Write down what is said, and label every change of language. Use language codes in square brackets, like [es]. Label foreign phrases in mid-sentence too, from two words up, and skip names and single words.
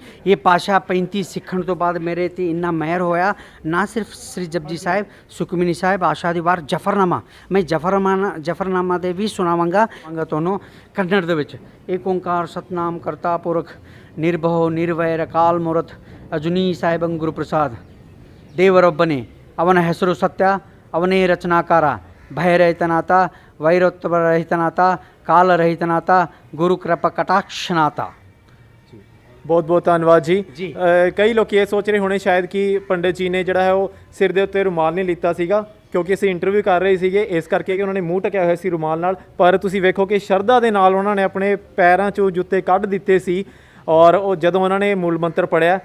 [pa] ਇਹ ਭਾਸ਼ਾ 35 ਸਿੱਖਣ ਤੋਂ ਬਾਅਦ ਮੇਰੇ ਤੇ ਇੰਨਾ ਮਿਹਰ ਹੋਇਆ। ਨਾ ਸਿਰਫ ਸ੍ਰੀ ਜਪਜੀ ਸਾਹਿਬ, ਸੁਖਮਨੀ ਸਾਹਿਬ, ਆਸ਼ਾ ਦੀ ਵਾਰ, ਜਫਰਨਾਮਾ। ਮੈਂ ਜਫਰਨਾਮਾ ਦੇ ਵੀ ਸੁਣਾਵਾਂਗਾ ਤੁਹਾਨੂੰ ਕੰਨੜ ਦੇ ਵਿੱਚ। ਏਕ ਓਂਕਾਰ ਸਤਨਾਮ ਕਰਤਾ ਪੁਰਖ ਨਿਰਭਉ ਨਿਰਵੈਰ ਅਕਾਲ ਮੂਰਤ ਅਜੂਨੀ ਸਾਹਿਬੰ ਗੁਰ ਪ੍ਰਸਾਦਿ [kn] ದೇವರೊಬ್ಬನೇ ಅವನ ಹೆಸರು ಸತ್ಯ ಅವನೇ ರಚನಾಕಾರ ಭಯರಹಿತನಾಥ ವೈರೋತ್ತರಹಿತನಾಥ ಕಾಲರಹಿತನಾಥ ಗುರು ಕೃಪಾ ಕಟಾಕ್ಷನಾಥ। [pa] ਬਹੁਤ ਬਹੁਤ ਧੰਨਵਾਦ ਜੀ। ਜੀ। ਕਈ ਲੋਕ ਇਹ ਸੋਚ ਰਹੇ ਹੋਣੇ ਸ਼ਾਇਦ ਕਿ ਪੰਡਿਤ ਜੀ ਨੇ ਜਿਹੜਾ ਹੈ ਉਹ ਸਿਰ ਦੇ ਉੱਤੇ ਰੁਮਾਲ ਨਹੀਂ ਲਿੱਤਾ ਸੀਗਾ, ਕਿਉਂਕਿ ਅਸੀਂ ਇੰਟਰਵਿਊ ਕਰ ਰਹੇ ਸੀਗੇ ਇਸ ਕਰਕੇ ਕਿ ਉਹਨਾਂ ਨੇ ਮੂੰਹ ਢਕਿਆ ਹੋਇਆ ਸੀ ਰੁਮਾਲ ਨਾਲ। ਪਰ ਤੁਸੀਂ ਵੇਖੋ ਕਿ ਸ਼ਰਧਾ ਦੇ ਨਾਲ ਉਹਨਾਂ ਨੇ ਆਪਣੇ ਪੈਰਾਂ 'ਚੋਂ ਜੁੱਤੇ ਕੱਢ ਦਿੱਤੇ ਸੀ ਔਰ ਉਹ ਜਦੋਂ ਉਹਨਾਂ ਨੇ ਮੂਲ ਮੰਤਰ ਪੜ੍ਹਿਆ।